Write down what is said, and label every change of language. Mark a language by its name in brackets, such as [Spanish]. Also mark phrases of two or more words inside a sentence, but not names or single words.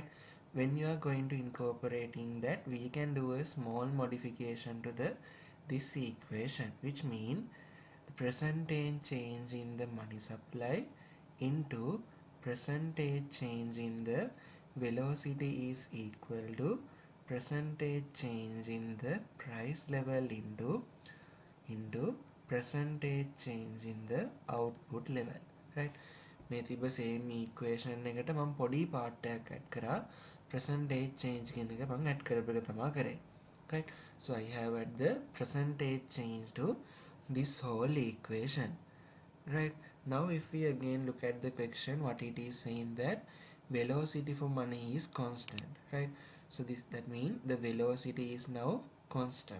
[English] When you are going to incorporating that, we can do a small modification to the this equation, which mean the percentage change in the money supply into percentage change in the velocity is equal to percentage change in the price level into percentage change in the output level, right? [Sinhala] මේ තිබ [English] same equation [Sinhala] එකට මම පොඩි part එකක් add කරා [English] percentage change [Sinhala] කියන එක මම add කරපු එක තමයි කරේ, [English] right? So I have add the percentage change to this whole equation, right? Now if we again look at the question, what it is saying that velocity for money is constant, right? So that means the velocity is now constant.